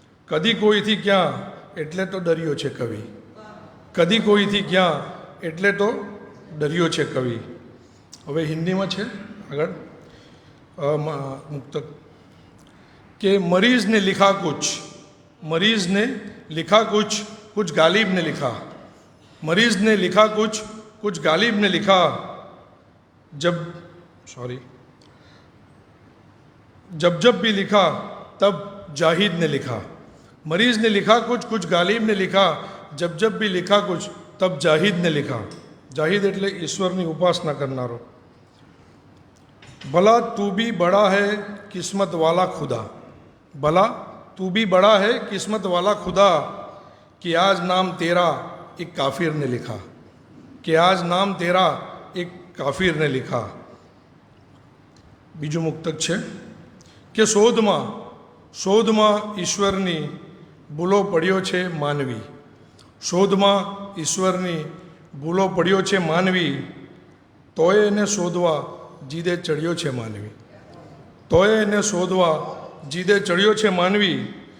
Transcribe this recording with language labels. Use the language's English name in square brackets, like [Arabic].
[Gujarati] કદી કોઈથી ક્યાં એટલે તો ડર્યો છે કવિ. કદી કોઈથી ક્યાં એટલે તો ડર્યો છે કવિ. હવે હિન્દીમાં છે આગળ મુક્તક કે [Hindi] મરીઝ ને લિખા કુછ, मरीज ने लिखा कुछ गालिब ने लिखा. मरीज ने लिखा कुछ गालिब ने लिखा. जब भी लिखा तब जाहिद ने लिखा. मरीज ने लिखा कुछ गालिब ने लिखा. जब भी लिखा कुछ तब जाहिद ने लिखा. [Gujarati] जाहिद એટલે ઈશ્વરની ઉપાસના કરનારો. [Hindi] भला तू भी बड़ा है किस्मत वाला खुदा. भला तू भी बड़ा है किस्मत वाला खुदा कि आज नाम तेरा एक काफिर ने लिखा. कि आज नाम तेरा एक काफिर ने लिखा. [Gujarati] બીજું મુક્તક છે કે શોધમાં ઈશ્વરની ભૂલો પડ્યો છે માનવી. શોધમાં ઈશ્વરની ભૂલો પડ્યો છે માનવી. તોય એને શોધવા જીદે ચડ્યો છે માનવી. તોય એને શોધવા જીદે ચડ્યો છે માનવી.